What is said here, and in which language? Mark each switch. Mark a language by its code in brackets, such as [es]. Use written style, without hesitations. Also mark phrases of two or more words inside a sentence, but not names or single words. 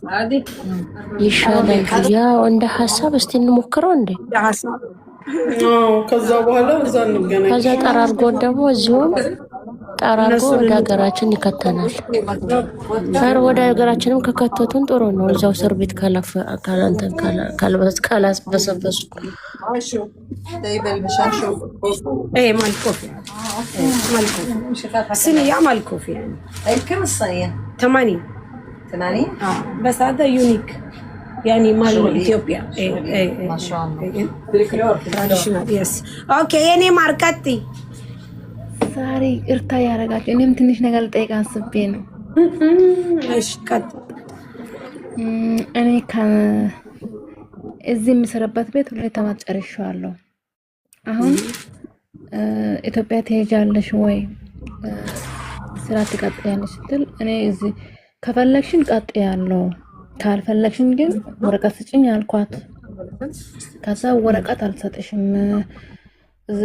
[am] ይሻላል። ያው እንደ ሀሳብ እስቲ እንሞክረው እንዴ። ከዛ በኋላ እዛ እንገናኝ። ከዛ ጠራርጎ ደግሞ እዚሁም ጠራርጎ ወደ ሀገራችን ይከተናል። ወደ ሀገራችንም ከከተቱን ጥሩ ነው። እዛው እስር ቤት ካላስበሰበሱ [ar] صينية عمل كوفي يعني كم الصينية؟ 80 80 بس هذا يونيك يعني مال اثيوبيا ما شاء الله [en] traditional yes okay [ar] يعني ماركتي [am] ዛሬ እርታ ያረጋችሁ እኔም ትንሽ ነገር ልጠይቅ አስቤ ነው። [ar] ايش قد [am] እኔ እዚህ የምሰራበት ቤት ሁለት ዓመት ጨርሻለሁ። አሁን ኢትዮጵያ ትሄጃለሽ ወይ ስራ ትቀጥያለሽ ስትል እኔ እዚህ ከፈለግሽን ቀጥያለሁ ካልፈለግሽን ግን ወረቀት ስጭኝ አልኳት። ከዛ ወረቀት አልሰጥሽም እዚህ